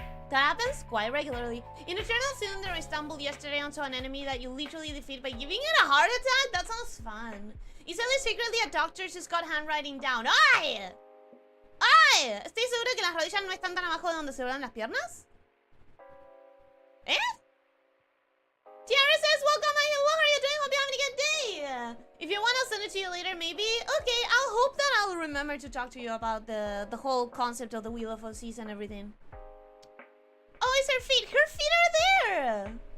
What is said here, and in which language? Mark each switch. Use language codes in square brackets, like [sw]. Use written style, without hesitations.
[en] That happens quite regularly. In Eternal Cylinder, I stumbled yesterday onto an enemy that you literally defeat by giving it a heart attack? That sounds fun. Is Ellie secretly a doctor? She's got handwriting down. ¡Ay! [es] ¿Estoy seguro que las rodillas no están tan abajo de donde se doblan las piernas? ¿Eh? [en] Tiara says, welcome, hi, hello, how are you doing? Hope you're having a good day. If you want, I'll send it to you later, maybe. Okay, I'll hope that I'll remember to talk to you about the whole concept of the Wheel of OCs and everything. Oh, it's her feet. Her feet are there.